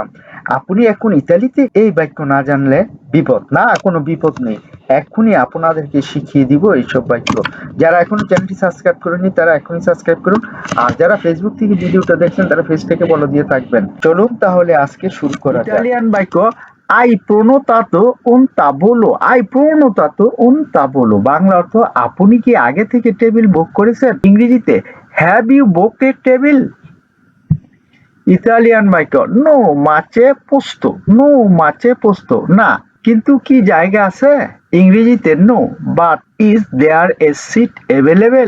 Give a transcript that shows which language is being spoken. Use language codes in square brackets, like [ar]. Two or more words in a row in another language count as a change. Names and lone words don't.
[bn] আপনি এখন ইতালিতে এই বাক্য না জানলে বিপদ। না, কোনো বিপদ নেই। এক্ষুনি আপনাদেরকে শিখিয়ে দিব এইসব বাক্য। যারা এখনো চ্যানেলটি সাবস্ক্রাইব করেননি তারা এখনই সাবস্ক্রাইব করুন। আর যারা ফেসবুক থেকে ভিডিওটা দেখছেন তারা পেজটাকে ফলো দিয়ে থাকবেন। চলুন তাহলে আজকে শুরু করা যাক। ইতালিয়ান বাক্য [it] Ha prenotato un tavolo, Ha prenotato un tavolo, [bn] বাংলা অর্থ আপনি কি আগে থেকে টেবিল বুক করেছেন? [en] ইংরেজিতে Have you booked a table? [bn] ইতালিয়ান বাক্য [it] No, ma c'è posto, No, ma c'è posto, [bn] না কিন্তু কি জায়গা আছে? [en] ইংরেজিতে No but is there a seat available?